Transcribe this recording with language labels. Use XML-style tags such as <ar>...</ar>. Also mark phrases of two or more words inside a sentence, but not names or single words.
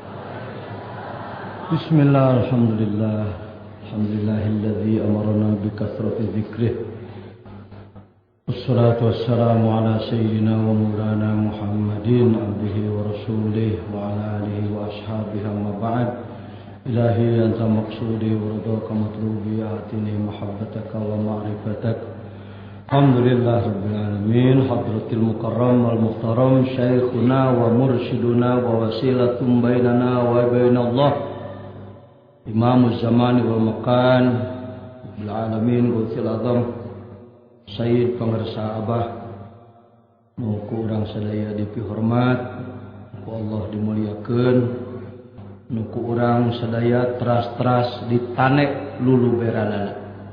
<ar>بسم الله، الحمد لله. الحمد لله الذي أمرنا بكثرة ذكره. والصلاة والسلام على سيدنا ومولانا محمد عبده ورسوله وعلى آله وأصحابه أما بعد. إلهي أنت مقصودي ورضاك مطلوبي آتني محبتك ومعرفتك. الحمد لله رب العالمين. حضرة المكرم والمحترم شيخنا ومرشدنا ووسيلتنا بيننا وبين الله إمام الزمان والمكان رب العالمين غوث الأعظم سيد Pangarsa Abah</ar> <su>nuku urang sadaya dipihormat, nuku Allah dimuliakeun, nuku urang sadaya teras-teras ditanek lulu beranana.</su>